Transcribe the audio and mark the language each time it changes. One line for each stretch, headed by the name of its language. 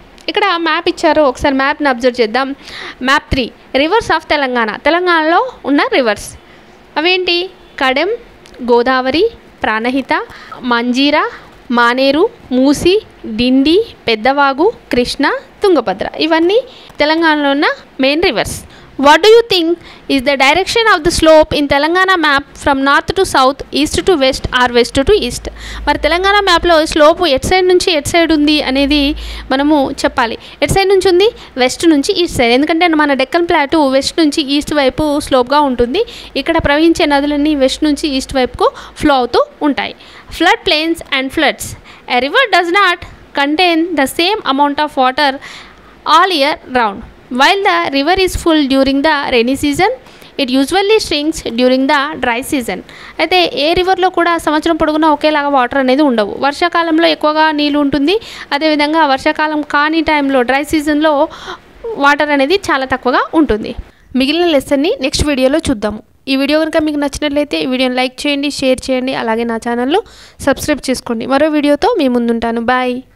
Telugu: ఇక్కడ మ్యాప్ ఇచ్చారు, ఒకసారి మ్యాప్ని అబ్జర్వ్ చేద్దాం.
English: Map 3 rivers of Telangana.
Telugu: తెలంగాణలో ఉన్న రివర్స్ అవేంటి? కడెం, గోదావరి, ప్రాణహిత, మంజీరా, మానేరు, మూసి, డిండి, పెద్దవాగు, కృష్ణ, తుంగభద్ర. ఇవన్నీ తెలంగాణలో ఉన్న main reverse.
English: What do you think is the direction of the slope in Telangana map from north to south, east to west or west to east?
Telugu: మరి తెలంగాణ మ్యాప్లో slope at side నుంచి at side ఉంది అనేది మనము చెప్పాలి. At side నుంచి ఉంది? West నుంచి ఈస్ట్ సైడ్. ఎందుకంటే మన డెక్కన్ ప్లాటు వెస్ట్ నుంచి ఈస్ట్ వైపు స్లోప్గా ఉంటుంది. ఇక్కడ ప్రవహించే నదులన్నీ వెస్ట్ నుంచి ఈస్ట్ వైపుకు ఫ్లో అవుతూ ఉంటాయి.
English: Flood plains and floods. A river does not contain the same amount of water all year round. While the river is full during the rainy season, it usually shrinks during the dry season.
Telugu: అయితే ఏ రివర్లో కూడా సంవత్సరం పొడుగునా ఒకేలాగా water అనేది ఉండవు. వర్షాకాలంలో ఎక్కువగా నీళ్ళు ఉంటుంది. అదేవిధంగా వర్షాకాలం కాని టైంలో డ్రై సీజన్లో వాటర్ అనేది చాలా తక్కువగా ఉంటుంది. మిగిలిన లెసన్ని నెక్స్ట్ వీడియోలో చూద్దాము. ఈ వీడియో కనుక మీకు నచ్చినట్లయితే ఈ వీడియోని లైక్ చేయండి, షేర్ చేయండి, అలాగే నా ఛానల్ను సబ్స్క్రైబ్ చేసుకోండి. మరో వీడియోతో మీ ముందుంటాను. బాయ్.